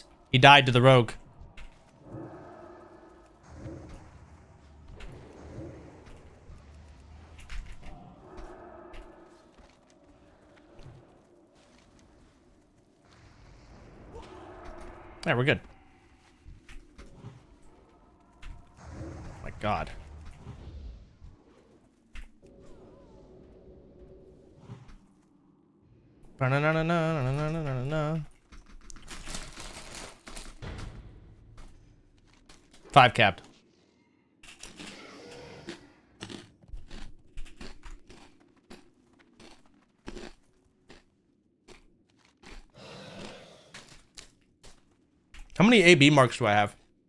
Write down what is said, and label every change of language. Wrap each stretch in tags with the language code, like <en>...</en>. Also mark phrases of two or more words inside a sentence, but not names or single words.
<en>He died to the rogue. Yeah, we're good. Oh my God. Ba-na-na-na-na-na-na-na-na. 5 capped. How many AB marks do I have?</en>